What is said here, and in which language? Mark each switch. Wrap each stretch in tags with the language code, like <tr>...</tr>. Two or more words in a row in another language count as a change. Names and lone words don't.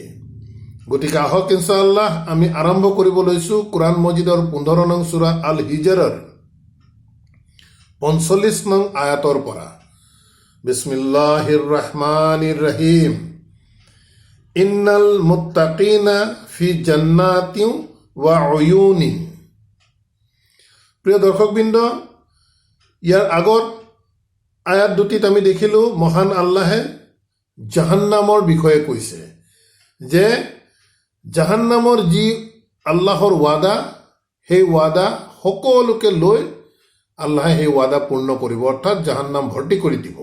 <as>গতিকে আহক ইনশাআল্লাহ আমি আৰম্ভ কৰিব লৈছোঁ কোরআন মজিদৰ 15 নং সূৰা আল হিজৰৰ 45 নং আয়াতৰ পৰা।</as> <ar>بسم الله الرحمن الرحيم. إن المتقين في جنات وعيون.</ar> <as>প্ৰিয় দৰ্শকবৃন্দ, ইয়াৰ আগত আয়াত দুটিত আমি দেখিলোঁ মহান আল্লাহে জাহান্নামৰ বিষয়ে কৈছে যে জাহান্নামৰ যি আল্লাহৰ ৱাদা, সেই ৱাদা সকলোকে লৈ আল্লাহে সেই ৱাদা পূৰ্ণ কৰিব, অৰ্থাৎ জাহান্নাম ভৰ্তি কৰি দিব।</as>